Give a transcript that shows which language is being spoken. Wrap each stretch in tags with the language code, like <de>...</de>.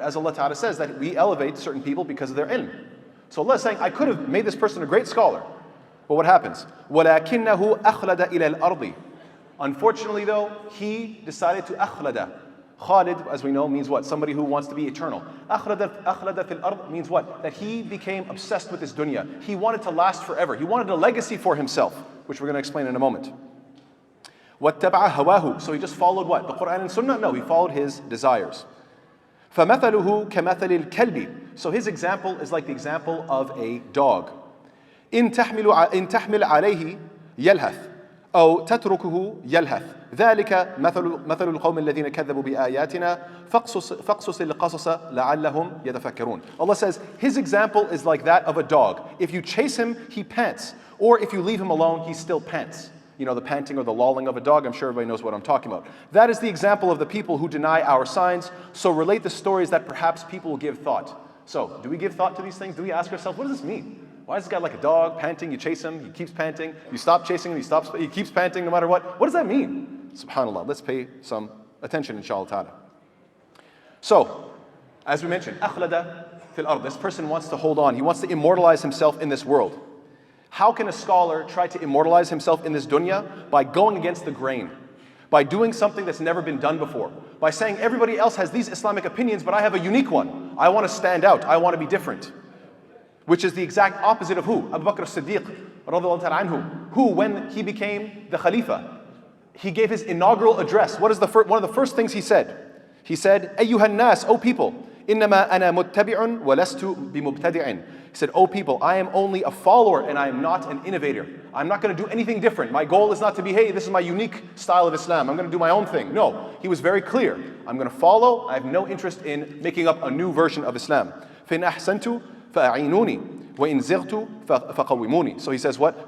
<en>As Allah Ta'ala says that we elevate certain people because of their ilm. So Allah is saying, I could have made this person a great scholar. But what happens?</en> <ar>وَلَكِنَّهُ أَخْلَدَ إِلَى الْأَرْضِ.</ar> <en>Unfortunately though, he decided to أخلد. Khalid, as we know, means what? Somebody who wants to be eternal.</en> <ar>أخلد فِي الْأَرْضِ</ar> <en>means what? That he became obsessed with this dunya. He wanted to last forever. He wanted a legacy for himself, which we're going to explain in a moment.</en> <ar>وَاتَّبَعَ هَوَاهُ.</ar> <en>So he just followed what? The Quran and Sunnah? No, he followed his desires.</en> <ar>فَمَثَلُهُ كَمَثَلِ الْكَلْبِ.</ar> <en>So his example is like the example of a dog.</en> <ar>إن تحمل عليه يلهث أو تتركه يلهث ذلك مثل القوم الذين كذبوا بآياتنا فاقصص القصص لعلهم يتفكرون.</ar> <en>Allah says his example is like that of a dog. If you chase him, he pants. Or if you leave him alone, he still pants. You know, the panting or the lolling of a dog, I'm sure everybody knows what I'm talking about. That is the example of the people who deny our signs. So relate the stories that perhaps people will give thought. So, do we give thought to these things? Do we ask ourselves, what does this mean? Why is this guy like a dog, panting, you chase him, he keeps panting, you stop chasing him, he keeps panting no matter what? What does that mean? SubhanAllah, let's pay some attention inshallah ta'ala. So, as we mentioned,</en> <ar>أخلد في الأرض.</ar> <en>This person wants to hold on, he wants to immortalize himself in this world. How can a scholar try to immortalize himself in this dunya? By going against the grain. By doing something that's never been done before. By saying everybody else has these Islamic opinions, but I have a unique one. I want to stand out. I want to be different. Which is the exact opposite of who? Abu Bakr as-Siddiq, radiyallahu ta'ala anhu, who when he became the Khalifa, he gave his inaugural address. What is one of the first things he said? He said,</en> <ar>أَيُّهَا النَّاسِ,</ar> <en>O people,</en> <ar>إِنَّمَا أَنَا مُتَّبِعٌ وَلَسْتُ بِمُبْتَدِعٍ.</ar> <en>He said, O people, I am only a follower and I am not an innovator. I'm not going to do anything different. My goal is not to be, hey, this is my unique style of Islam. I'm going to do my own thing. No, he was very clear. I'm going to follow. I have no interest in making up a new version of Islam.</en> <ar>فَإِنْ أَحْسَنْتُ فَأَعِينُونِي وَإِنْ زِغْتُ فَقَوِّمُونِي.</ar> <en>So he says what?</en>